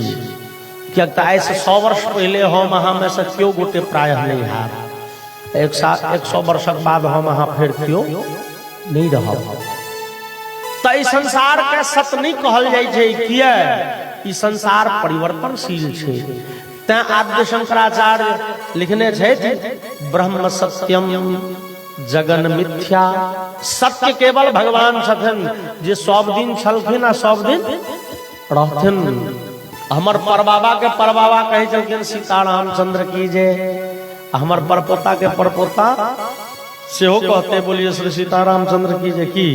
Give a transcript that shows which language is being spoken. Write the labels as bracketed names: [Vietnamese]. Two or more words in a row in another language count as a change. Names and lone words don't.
[Maithili] कियाक तऽ आइ से 100 वर्ष पहले हम अहाँ में से क्यों गोटे प्रायः नहीं हैब। 100 वर्षक बाद हम अहाँ फेर क्यों नहीं रहब। तऽ ई संसार के सत नहीं कहल जाइ छै। किया? ई संसार परिवर्तनशील छै। तैं आद्य शंकराचार्य लिखने छथि [Sanskrit] ब्रह्म सत्यम जगन मिथ्या। [Maithili] सत्य केवल भगवान छथिन, जे सब दिन छलखिन आ सब दिन रहथिन। हमर परबाबा के परबाबा कहै छलखिन सीतारामचंद्र की जय। हमर परपोता के परपोता सेहो कहते बोलिए श्री सीतारामचंद्र की जय की।